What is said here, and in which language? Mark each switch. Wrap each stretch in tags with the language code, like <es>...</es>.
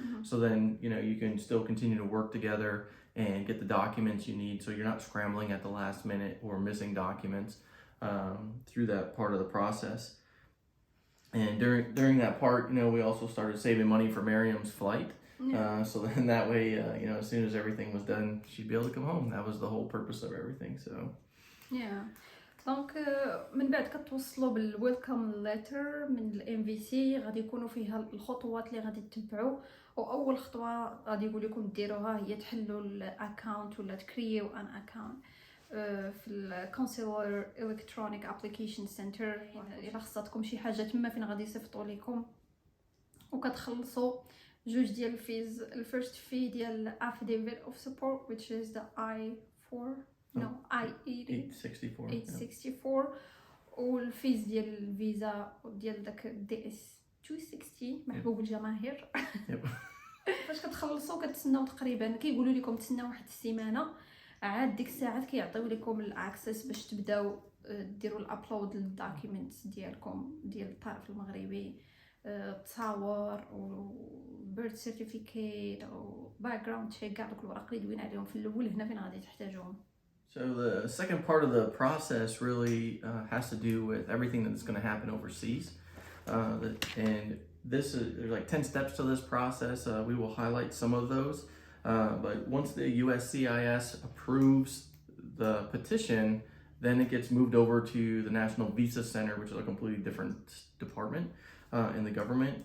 <en>So then, you can still continue to work together and get the documents you need, so you're not scrambling at the last minute or missing documents through that part of the process. And during that part, we also started saving money for Miriam's flight. So then that way, as soon as everything was done, she'd be able to come home. That was the whole purpose of everything. So</en> <ar>دونك من بعد كتوصلوا بالويلكم ليتر من الام في سي، غادي يكونوا فيها الخطوات اللي غادي تتبعوا. واول خطوه غادي يقول لكم ديروها هي تحلوا الاكونت ولا تكريو ان اكونت في الكونسولار الكترونيك ابليكيشن سنتر. الا خصاتكم شي حاجه تما فين غادي يصيفطوا لكم، وكتخلصوا جوج ديال الفيز. الفيرست في ديال</ar> <en>Affidavit of Support which is the I-864</en> <ar>والفيز ديال الفيزا ديال داك دي اس 260 محبوب الجماهير. فاش كتخلصوا كتسناو تقريبا، كيقولوا لكم تسناو واحد السيمانه، عاد ديك الساعات كيعطيو لكم الاكسس باش تبداو ديروا الابلود للدوكيومنتس ديالكم ديال الطرف المغربي، تصاور و بيرث سيرتيفيكيت او باك جراوند تشيك، كاع دوك الوراق اللي دوينا عليهم في الاول هنا فين غادي تحتاجوهم.</ar> <en>So the second part of the process really has to do with everything that's going to happen overseas. And there's like 10 steps to this process. We will highlight some of those. But once the USCIS approves the petition, then it gets moved over to the National Visa Center, which is a completely different department in the government.</en>